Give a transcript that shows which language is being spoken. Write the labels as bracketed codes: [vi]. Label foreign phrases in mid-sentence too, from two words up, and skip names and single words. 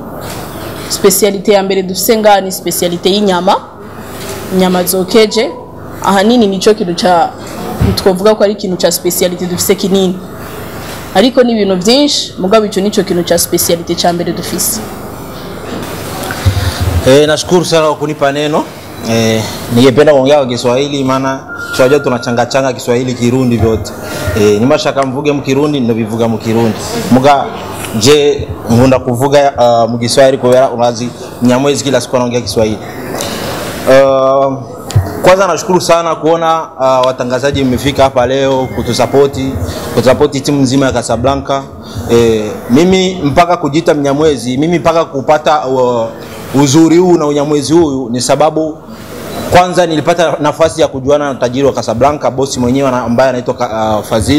[rn] Spécialité ya mbere dufise ngaha ni spécialité y'inyama, inyama zokeje. Ahanini nico kintu ca twovuga ko ari kintu ca spécialité dufise kinini, ariko ni ibintu byinshi mugabo ico nico kintu ca spécialité ca mbere dufise. [sw] Nashukuru sana kwa kunipa neno. Ningependa kuongea kwa Kiswahili maana tunajua tunachangachanga Kiswahili Kirundi vyote. [rn] Nimashaka mvuge mu Kirundi ndo bivuga mu Kirundi. Muga je ngunda kuvuga mu Kiswahili kubera unazi Mnyamwezi [sw] kila siku anaongea Kiswahili. Kwanza nashukuru sana kuona watangazaji mmefika hapa leo kutusapoti timu nzima ya Casablanca. Mimi mpaka kujita Mnyamwezi, mimi mpaka kupata uzuri huu na unyamwezi huu ni sababu kwanza nilipata nafasi ya kujuana na tajiri wa Casablanca, bosi mwenyewe ambaye anaitwa Fazil.